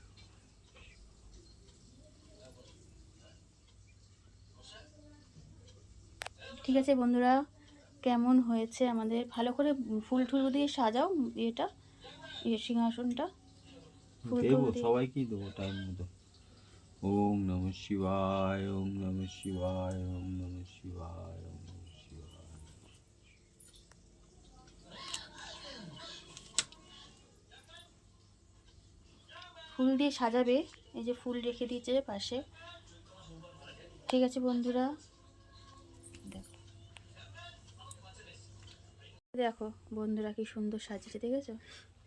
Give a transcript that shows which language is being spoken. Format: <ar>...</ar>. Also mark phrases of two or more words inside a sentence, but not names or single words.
<bn>ঠিক আছে বন্ধুরা, কেমন হয়েছে আমাদের? ভালো করে ফুল টুল দিয়ে সাজাও এটা, সিংহাসনটা ফুল টুল দেবো, দিয়ে। সবাইকেই দেবো টাইম মতো।</bn> <sa>ওম নমঃ শিবায়, ওম নমঃ শিবায়, ওম নমঃ শিবায়, ওম নমঃ শিবায়।</sa> <bn>ফুল দিয়ে সাজাবে, এই যে ফুল রেখে দিয়েছে পাশে। ঠিক আছে বন্ধুরা, দেখো দেখো বন্ধুরা কি সুন্দর সাজিয়েছে, দেখেছো?</bn>